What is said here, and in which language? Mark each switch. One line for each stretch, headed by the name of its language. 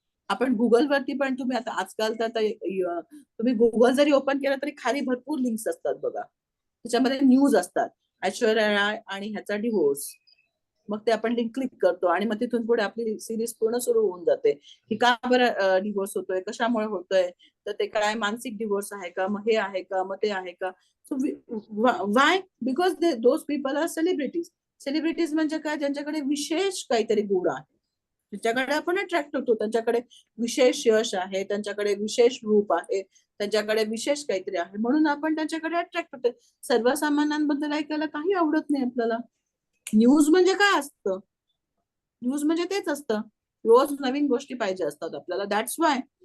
Marathi: आपण गुगलवरती पण तुम्ही आता आजकाल तर तुम्ही गुगल जरी ओपन केलं तरी खाली भरपूर लिंक्स असतात बघा, त्याच्यामध्ये न्यूज असतात. ऐश्वर्या राय आणि ह्याचा डिवोर्स, मग ते आपण लिंक क्लिक करतो आणि मग तिथून पुढे आपली सिरीज पूर्ण सुरू होऊन जाते की का बरं डिवोर्स होतोय, कशामुळे होतोय, तर ते काय मानसिक डिवोर्स आहे का, मग हे आहे का, मग ते आहे का.
English: So why, because those people are celebrities.
Marathi: Celebrities म्हणजे काय, ज्यांच्याकडे विशेष काहीतरी गुण आहे, त्यांच्याकडे आपण अट्रॅक्ट होतो. त्यांच्याकडे विशेष यश आहे, त्यांच्याकडे विशेष रूप आहे, त्यांच्याकडे विशेष काहीतरी आहे, म्हणून आपण त्यांच्याकडे अट्रॅक्ट होतो. सर्वसामान्यांबद्दल ऐकायला काही आवडत नाही आपल्याला. न्यूज म्हणजे काय असतं, न्यूज म्हणजे तेच असतं, रोज नवीन गोष्टी पाहिजे असतात आपल्याला.
English: That's why.